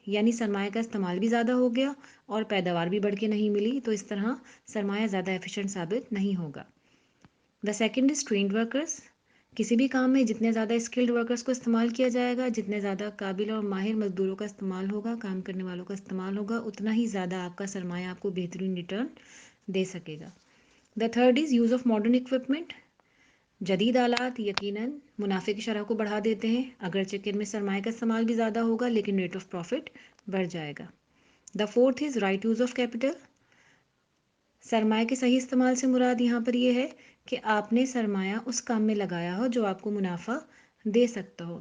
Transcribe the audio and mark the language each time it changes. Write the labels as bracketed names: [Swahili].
[Urdu] یعنی سرمایہ کا استعمال بھی زیادہ ہو گیا اور پیداوار بھی بڑھ کے نہیں ملی، تو اس طرح سرمایہ زیادہ ایفیشینٹ ثابت نہیں ہوگا. [English] The second is trained workers. [Urdu] کسی بھی کام میں جتنے زیادہ اسکلڈ ورکرز کو استعمال کیا جائے گا، جتنے زیادہ قابل اور ماہر مزدوروں کا استعمال ہوگا، کام کرنے والوں کا استعمال ہوگا، اتنا ہی زیادہ آپ کا سرمایہ آپ کو بہترین ریٹرن دے سکے گا. [English] The third is use of modern equipment. [Urdu] جدید آلات یقیناً منافع کی شرح کو بڑھا دیتے ہیں، اگرچہ کہ ان میں سرمایہ کا استعمال بھی زیادہ ہوگا لیکن [English] rate of profit [Urdu] بڑھ جائے گا. [English] The fourth is right use of capital. [Urdu] سرمایہ کے صحیح استعمال سے مراد یہاں پر یہ ہے کہ آپ نے سرمایہ اس کام میں لگایا ہو جو آپ کو منافع دے سکتا ہو.